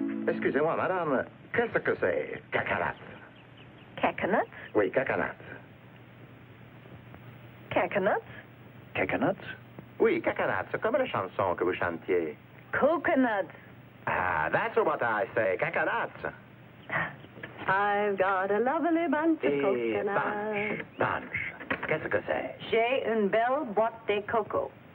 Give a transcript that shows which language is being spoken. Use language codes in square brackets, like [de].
[fr] Excusez-moi, madame, qu'est-ce que c'est, cacanate? [en] Caconuts? [fr] Oui, cacanate. [en] Caconuts? Caconuts? [fr] Oui, cacanate, c'est comme la chanson que vous chantiez. [en] Coconuts. Ah, that's what I say, cacanate. I've got a lovely bunch of coconuts. [fr] bunch. Qu'est-ce que c'est? J'ai une belle boîte de coco.